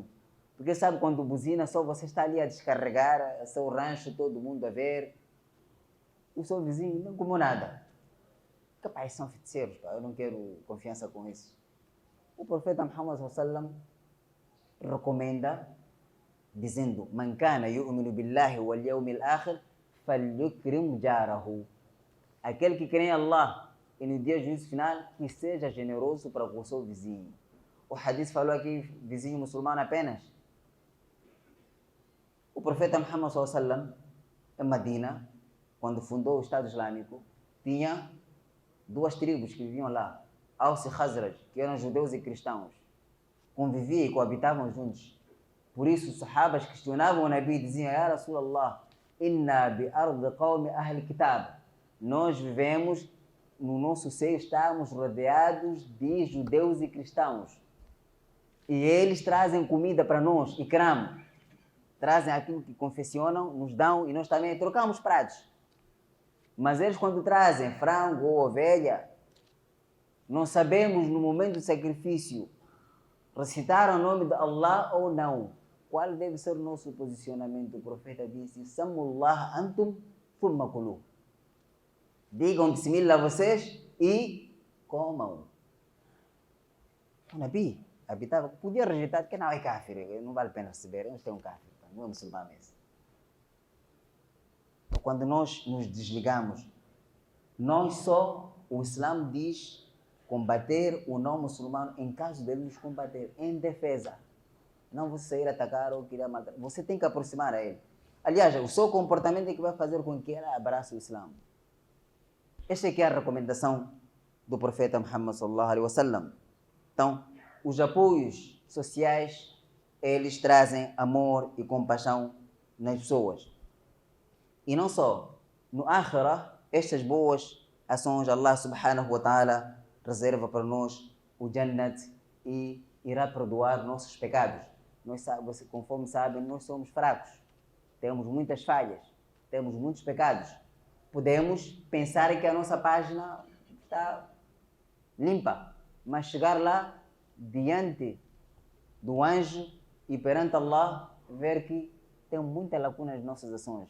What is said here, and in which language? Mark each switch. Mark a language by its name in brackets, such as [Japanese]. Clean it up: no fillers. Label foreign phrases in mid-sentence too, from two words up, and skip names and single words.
[Portuguese] Porque sabe, quando buzina, só você está ali a descarregar, seu rancho, todo mundo a ver. O seu vizinho não comeu nada. Capaz, são feiticeiros, pá. Eu não quero confiança com isso. O profeta Muhammad sallallahu recomenda, dizendo: [Arabic] "من كان يؤمن بالله واليوم الآخر فليكرم جاره." [Portuguese] Aquele que crê em Allah e no dia do juízo final, que seja generoso para com o seu vizinho. O hadith falou aqui vizinho muçulmano apenas. O profeta Muhammad sallallahu em Medina, quando fundou o Estado Islâmico, tinha duas tribos que viviam lá, Aws e Khazraj, que eram judeus e cristãos. Conviviam e coabitavam juntos. Por isso, os sahabas questionavam o Nabi e diziam: [Arabic] "يا رسول الله، إنا بأرض قوم أهل كتاب." [Portuguese] Nós vivemos, no nosso seio estamos rodeados de judeus e cristãos. E eles trazem comida para nós, ikram. Trazem aquilo que confeccionam, nos dão e nós também trocamos pratos. Mas eles, quando trazem frango ou ovelha, não sabemos no momento do sacrifício recitar o nome de Allah ou não. Qual deve ser o nosso posicionamento? O profeta disse: [Arabic] "سموا الله أنتم ثم كلوا." [Portuguese] Digam bismillah vocês e comam. O Nabi habitava, podia rejeitar, porque não é kafir, não vale a pena receber, eles têm um kafir, não é muçulmano esse. Então, quando nós nos desligamos, nós só, o Islã diz, combater o não muçulmano em caso dele nos combater, em defesa. Não você sair atacar ou querer matar, você tem que aproximar a ele. Aliás, o seu comportamento é que vai fazer com que ele abrace o Islã. Esta aqui é a recomendação do profeta Muhammad [Arabic] صلى الله عليه وسلم. [Portuguese] Então, os apoios sociais, eles trazem amor e compaixão nas pessoas. E não só, no Akhirah, estas boas ações, Allah [Arabic] سبحانه وتعالى [Portuguese] reserva para nós o Jannat e irá perdoar nossos pecados. Nós, conforme sabem, nós somos fracos, temos muitas falhas, temos muitos pecados. podemos pensar que a nossa página está limpa, mas chegar lá diante do anjo e perante Allah, ver que tem muitas lacunas nas nossas ações.